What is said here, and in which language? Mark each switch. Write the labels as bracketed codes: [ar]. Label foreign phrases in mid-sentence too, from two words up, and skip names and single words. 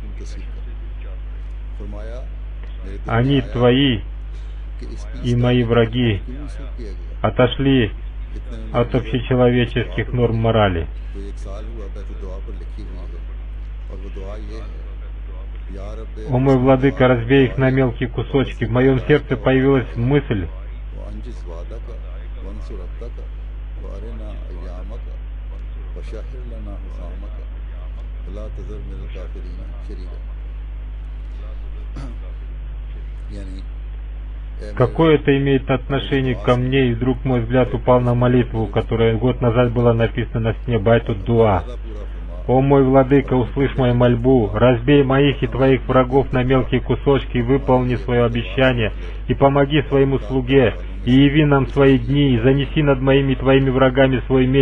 [ru] Они твои и мои враги отошли от общечеловеческих норм морали. О мой владыка, разбей их на мелкие кусочки. В моем сердце появилась мысль [ar] وأنجز وعدك وانصر عبدك وأرنا أيامك وشهر لنا حسامك ولا تذر من الكافرين شريكا. [ru] Какое это имеет отношение ко мне? И вдруг мой взгляд упал на молитву, которая год назад была написана на стене Байтут Дуа. «О мой владыка, услышь мою мольбу, разбей моих и твоих врагов на мелкие кусочки и выполни свое обещание, и помоги своему слуге, и яви нам свои дни, и занеси над моими и твоими врагами свой меч».